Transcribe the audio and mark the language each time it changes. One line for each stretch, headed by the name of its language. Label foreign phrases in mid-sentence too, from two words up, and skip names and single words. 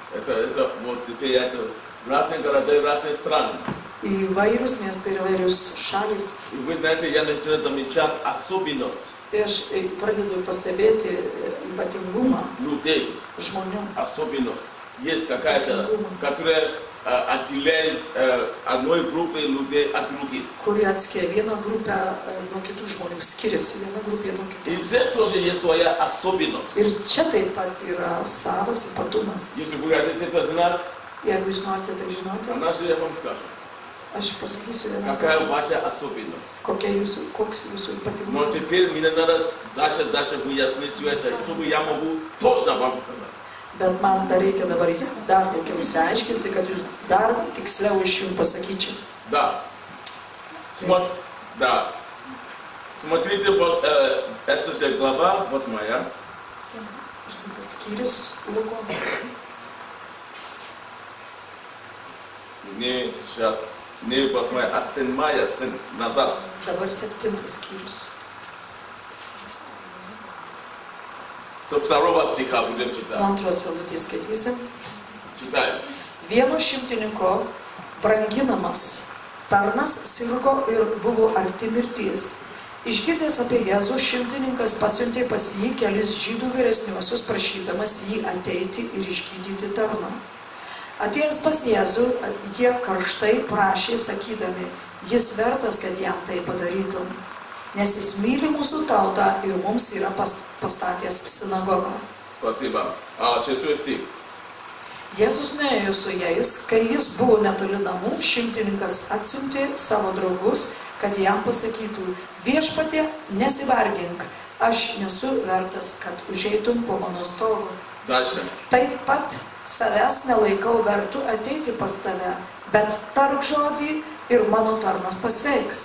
Russian: это вот теперь это разные города и разные страны.
Lithuanian: įvairius miestai ir įvairius šalis.
Russian: И вы знаете, я начинаю замечать особенность
Lithuanian: Ir aš pradedu pastebėti ypatingumą
Russian: людей,
Lithuanian: žmonių.
Russian: особенность. Есть какая-то, которая отделяет одной группы людей от других.
Lithuanian: Kurie atskiria vieną grupę nuo kitų žmonių, skiriasi viena grupė nuo
Russian: И
Lithuanian: kitų.
Russian: здесь тоже есть своя особенность.
Lithuanian: Ir čia taip pat yra savas ypatumas.
Russian: Если вы хотите это знать,
Lithuanian: Jeigu jūs norite tai žinoti,
Russian: она же я вам скажу.
Lithuanian: aš pasakysiu vieną
Russian: Какая
Lithuanian: kartą,
Russian: ваша особенность?
Lithuanian: koks jūsų
Russian: Но
Lithuanian: ypatingumas.
Russian: теперь мне надо дальше выяснить все это, чтобы я могу точно вам сказать.
Lithuanian: Bet man dar reikia dabar dar daugiau išsiaiškinti, kad jūs dar tiksliau iš jų pasakyčiau.
Russian: Да. Да. Смотрите, вот это же глава 8.
Lithuanian: Skyrius Luko.
Russian: Не сейчас, не 8, а 7, назад.
Lithuanian: Dabar 7 skyrius.
Russian: Со 2 стиха будем
Lithuanian: Nuo
Russian: читать.
Lithuanian: 2 eilutės skaitysim.
Russian: Читаем.
Lithuanian: Vieno šimtininko branginamas tarnas sirgo ir buvo arti mirties. Išgirdęs apie Jėzų, šimtininkas pasiuntė pas jį kelis žydų vyresniuosius, prašydamas jį ateiti ir išgydyti tarną. Atėjęs pas Jėzų, jie karštai prašė, sakydami, jis vertas, kad jam tai padarytum, nes jis myli mūsų tautą ir mums yra pastatęs sinagogą.
Russian: Спасибо. 6 стих.
Lithuanian: Jėzus nuėjo su jais, kai jis buvo netoli namų, šimtininkas atsiuntė savo draugus, kad jam pasakytų, viešpatie, nesivargink, aš nesu vertas, kad užeitum po mano stogu.
Russian: Дальше.
Lithuanian: Taip pat savęs nelaikau vertu ateiti pas tave, bet tark žodį ir mano tarnas pasveiks.